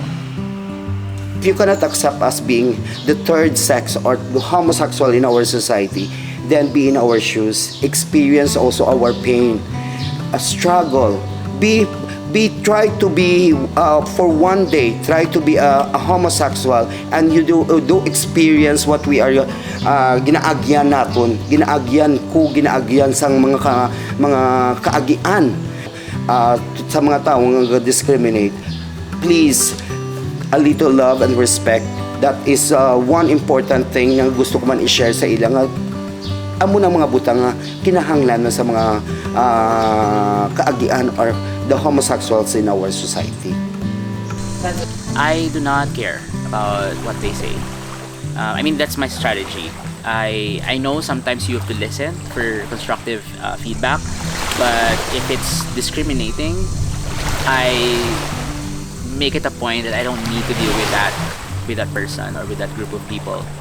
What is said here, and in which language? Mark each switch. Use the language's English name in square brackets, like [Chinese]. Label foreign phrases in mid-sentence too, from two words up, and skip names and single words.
[English] If you cannot accept us being the third sex or the homosexual in our society, then be in our shoes, experience also our pain, a struggle. Try to be for one day, try to be a homosexual, and you do experience what we are [Hiligaynon] ginaagyan naton, ginaagyan sang mga kaagian sa mga taong [English] discriminate. Please, a little love and respect. That is one important thing [Hiligaynon] na gusto ko man i-share sa ilang amo ng mga butang kinahanglan na sa mga kaagian [English] or the homosexuals in our society. I do not care about what they say. That's my strategy. I know sometimes you have to listen for constructive feedback, but if it's discriminating, I make it a point that I don't need to deal with that person or with that group of people.